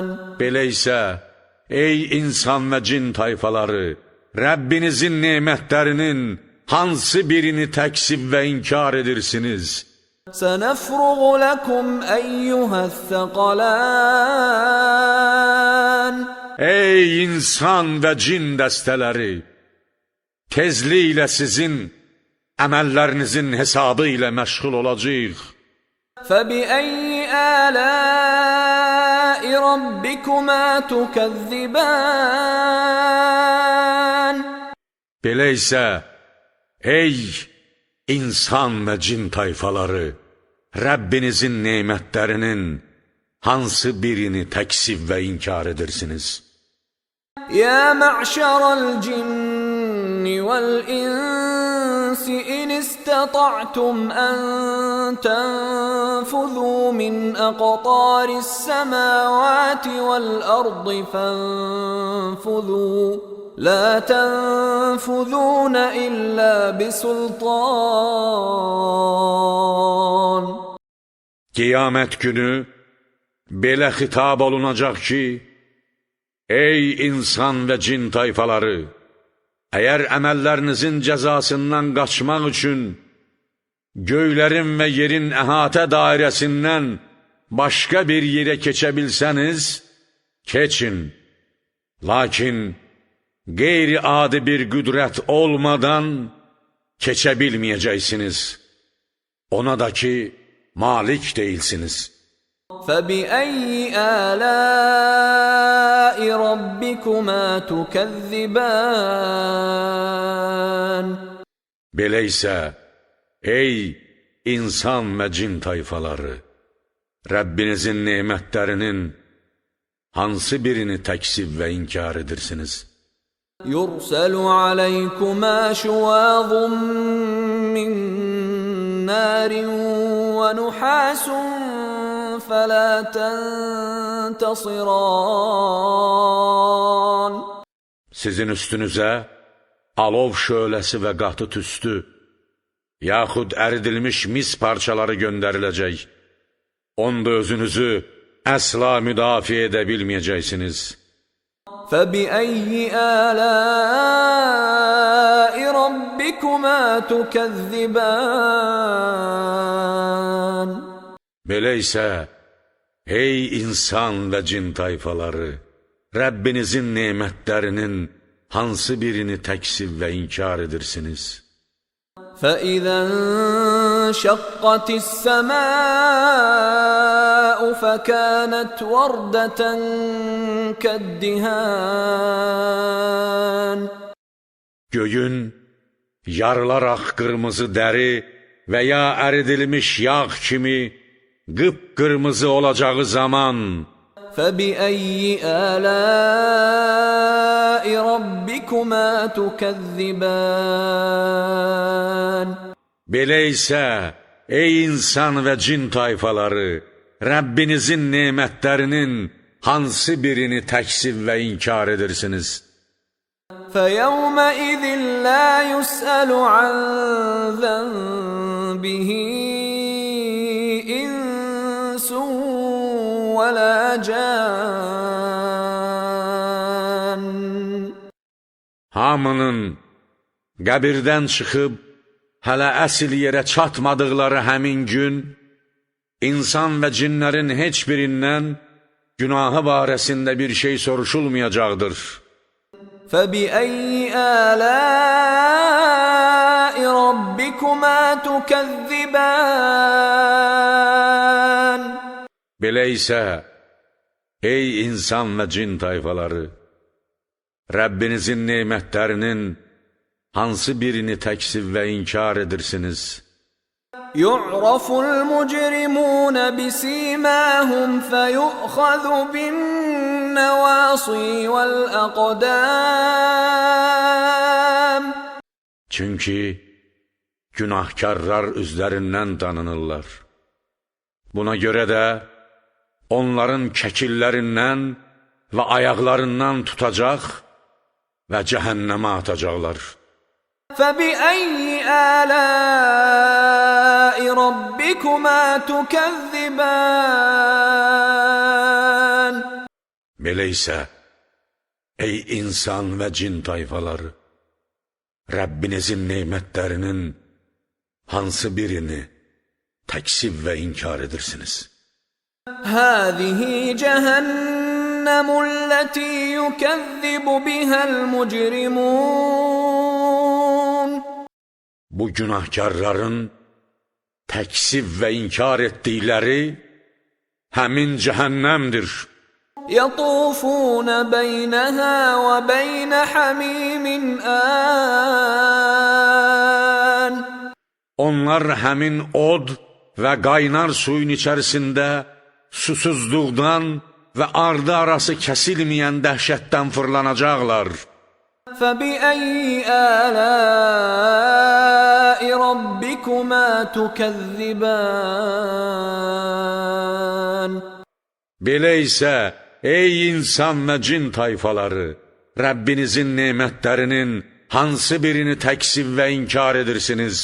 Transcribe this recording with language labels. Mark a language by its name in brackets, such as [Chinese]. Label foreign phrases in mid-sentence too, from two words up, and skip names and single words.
[Azerbaijani] Belə isə, ey insan və cin tayfaları, Rəbbinizin nemətlərinin hansı birini təksib və inkar edirsiniz? [Arabic] سَنَفْرُغُ لَكُمْ أَيُّهَا الثَّقَلَانِ. [Azerbaijani] Ey insan və cin dəstələri, tezliklə sizin əməllərinizin hesabı ilə məşğul olacaq. [Arabic] فَبِأَيِّ آلَاءِ رَبِّكُمَا تُكَذِّبَانِ. [Azerbaijani] Belə isə, ey insan və cin tayfaları, Rəbbinizin nemətlərinin hansı birini təksib və inkar edirsiniz? [Arabic] يَا مَعْشَرَ الْجِنِّ وَالْإِنسِ إِنِ اسْتَطَعْتُمْ أَن تَنفُذُوا مِنْ أَقْطَارِ السَّمَاوَاتِ وَالْأَرْضِ فَانفُذُوا لَا تَنفُذُونَ إِلَّا بِسُلْطَانٍ. [Azerbaijani] Qiyamət günü belə xitab olunacaq ki, ey insan və cin tayfaları, əgər əməllərinizin cəzasından qaçmaq üçün göylərin və yerin əhatə dairəsindən başqa bir yerə keçə bilsəniz, keçin. Lakin qeyri-adi bir qüdrət olmadan keçə bilməyəcəksiniz. Ona da ki, malik deyilsiniz. [Arabic] فَبِأَيِّ آلَاءِ رَبِّكُمَا تُكَذِّبَانِ. [Azerbaijani] Belə isə, ey insan və cin tayfaları, Rəbbinizin nemətlərinin hansı birini təksib və inkar edirsiniz? [Arabic] يُرْسَلُ عَلَيْكُمَا شُوَاظٌ مِّن نَّارٍ وَنُحَاسٌ فَلَا تَنْتَصِرَانِ. [Azerbaijani] Sizin üstünüzə alov şöləsi və qatı tüstü, yaxud əridilmiş mis parçaları göndəriləcək. Onda özünüzü əsla müdafiə edə bilməyəcəksiniz. [Arabic] فَبِأَيِّ آلَاءِ رَبِّكُمَا تُكَذِّبَانِ. [Azerbaijani] Belə isə, ey insan və cin tayfaları, Rəbbinizin nemətlərinin hansı birini təksib və inkar edirsiniz? [Arabic] فَإِذَا انشَقَّتِ السَّمَاءُ فَكَانَتْ وَرْدَةً كَالدِّهَانِ. [Azerbaijani] Göyün yarılaraq qırmızı dəri və ya əridilmiş yağ kimi qıpqırmızı olacağı zaman [Arabic] فَبِأَيِّ آلَاءِ رَبِّكُمَا تُكَذِّبَانِ. [Azerbaijani] Belə isə, ey insan və cin tayfaları, Rəbbinizin nemətlərinin hansı birini təksib və inkar edirsiniz? [Arabic] فَيَوْمَئِذٍ لَا يُسْأَلُ عَنْ ذَنبِهِ إِنسٌ وَلَا جَانٌ. [Azerbaijani] hamının qəbirdən çıxıb hələ əsl yerə çatmadıqları həmin gün, insan və cinlərin heç birindən günahı barəsində bir şey soruşulmayacaqdır. [Arabic] فَبِأَيِّ آلَاءِ رَبِّكُمَا تُكَذِّبَانِ [Azerbaijani] Belə isə, ey insan və cin tayfaları, Rəbbinizin nemətlərinin hansı birini təksib və inkar edirsiniz? [Arabic] يُعْرَفُ الْمُجْرِمُونَ بِسِيمَاهُمْ فَيُؤْخَذُ بِالنَّوَاصِي وَالْأَقْدَامِ [Azerbaijani] Çünki günahkarlar üzlərindən tanınırlar. Buna görə də onların kəkillərindən və ayaqlarından tutacaq və cəhənnəmə atacaqlar. [Arabic] فَبِأَيِّ آلَاءِ رَبِّكُمَا تُكَذِّبَانِ [Azerbaijani] Belə isə, ey insan və cin tayfaları, Rəbbinizin nemətlərinin hansı birini təksib və inkar edirsiniz? [Arabic] هَذِهِ جَهَنَّمُ الَّتِي يُكَذِّبُ بِهَا الْمُجْرِمُونَ [Azerbaijani] Bu günahkarların təksib və inkar etdikləri həmin cəhənnəmdir. [Arabic] يَطُوفُونَ بَيْنَهَا وَبَيْنَ حَمِيمٍ آنٍ [Azerbaijani] Onlar həmin od və qaynar suyun içərisində susuzluqdan və ardı arası kəsilməyən dəhşətdən fırlanacaqlar. [Arabic] فَبِأَيِّ آلَاءِ رَبِّكُمَا تُكَذِّبَانِ [Azerbaijani] Belə isə, ey insan və cin tayfaları, Rəbbinizin nemətlərinin hansı birini təksib və inkar edirsiniz?